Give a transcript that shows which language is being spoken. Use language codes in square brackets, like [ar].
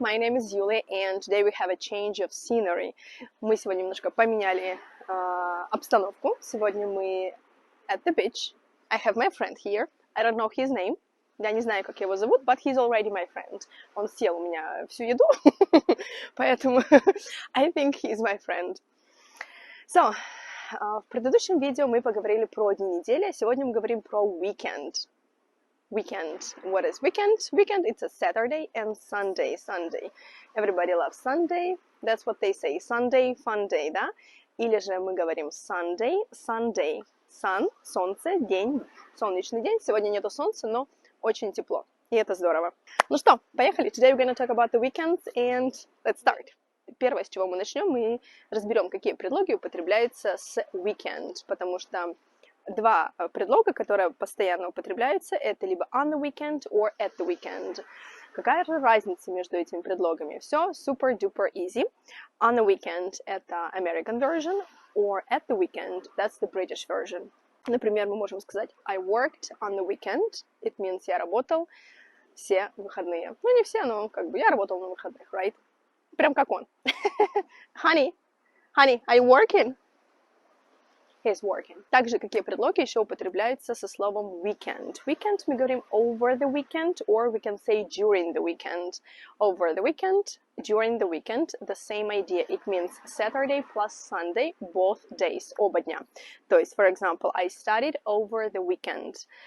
[en] My name is Yulia, and today we have a change of scenery. [ru] Мы сегодня немножко поменяли обстановку. Сегодня мы [en] at the beach. I have my friend here. I don't know his name. [ru] Я не знаю, как его зовут, [en] but he's already my friend. [ru] Он съел у меня всю еду, поэтому [en] I think he's my friend. [ru] So, в предыдущем видео мы поговорили про дни недели, а сегодня мы говорим про weekend. [en] Weekend. What is weekend? Weekend, it's a Saturday and Sunday. Sunday. Everybody loves Sunday. That's what they say. Sunday, fun day, да? [ru] Или же мы говорим Sunday, Sunday. Sun, солнце, день, солнечный день. Сегодня нету солнца, но очень тепло. И это здорово. Ну что, поехали. [en] Today we're going to talk about the weekends and let's start. [ru] Первое, с чего мы начнем, мы разберем, какие предлоги употребляются с weekend, потому что два предлога, которые постоянно употребляются, это либо [en] on the weekend or at the weekend. [ru] Какая же разница между этими предлогами? [en] Все super-duper easy. On the weekend это American version, or at the weekend, that's the British version. [ru] Например, мы можем сказать [en] I worked on the weekend. It means [ru] я работал все выходные. Ну, не все, но как бы я работал на выходных, right? Прям как он. [en] Honey, are you working? He's working. [ru] Также какие предлоги еще употребляются со словом weekend. [en] Weekend [ru] мы говорим [en] over the weekend, or we can say during the weekend. Over the weekend, during the weekend, the same idea. It means Saturday plus Sunday, both days, [ru] оба дня. То есть, [en] for example, I studied over the weekend.